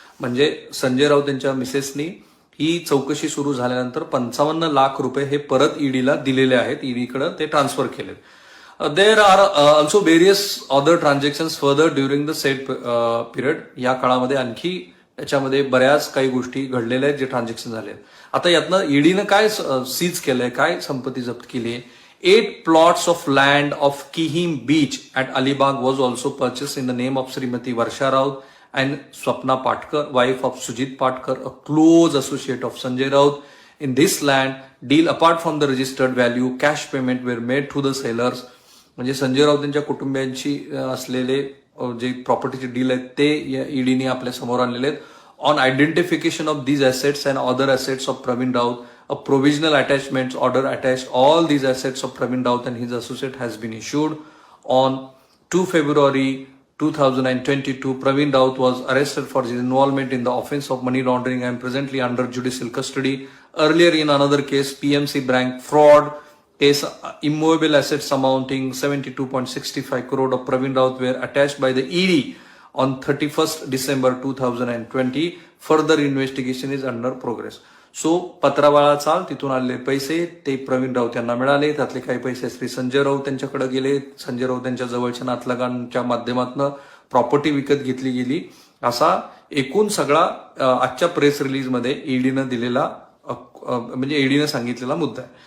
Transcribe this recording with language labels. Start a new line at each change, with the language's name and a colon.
Marathi: म्हणजे संजय राऊत यांच्या मिसेसनी ही चौकशी सुरू झाल्यानंतर 55 लाख रुपये हे परत ईडीला दिलेले आहेत, ईडीकडे ते ट्रान्सफर केलेत.
English: There are also various other transactions further during the set period.
Marathi: या काळामध्ये आणखी याच्यामध्ये बऱ्याच काही गोष्टी घडलेल्या आहेत जे ट्रान्झॅक्शन झाले आहेत. आता यातनं ईडीनं काय सीज केलंय, काय संपत्ती जप्त केली आहे.
English: 8 plots of land of Kihim Beach at Alibag was also purchased in the name of Srimati Varsha Raut and Swapna Patkar, wife of Sujit Patkar, a close associate of Sanjay Raut. In this land deal, apart from the registered value, cash payment were made to the sellers.
Marathi: म्हणजे संजय राऊत यांच्या कुटुंबियांची असलेले जे प्रॉपर्टीचे deal आहेत ते ईडीने आपल्या समोर आणलेले आहेत.
English: On identification of these assets and other assets of Pravin Raut, a provisional attachments order attached all these assets of Pravin Raut and his associate has been issued. On 2 February 2022, Pravin Raut was arrested for his involvement in the offense of money laundering and presently under judicial custody. Earlier in another case, PMC Bank fraud case, immovable assets amounting 72.65 crore of Pravin Raut were attached by the ED on 31st December 2020. Further investigation is under progress.
Marathi: So पत्रावाळा चाल तिथून आलेले पैसे ते प्रवीण राऊत यांना मिळाले. त्यातले काही पैसे श्री संजय राऊत यांच्याकडे गेले. संजय राऊत यांच्या जवळच्या नातलगांच्या माध्यमातून प्रॉपर्टी विकत घेतली गेली. असा एकूण सगळा आजच्या प्रेस रिलीजमध्ये ईडीनं दिलेला म्हणजे ईडीनं सांगितलेला मुद्दा आहे.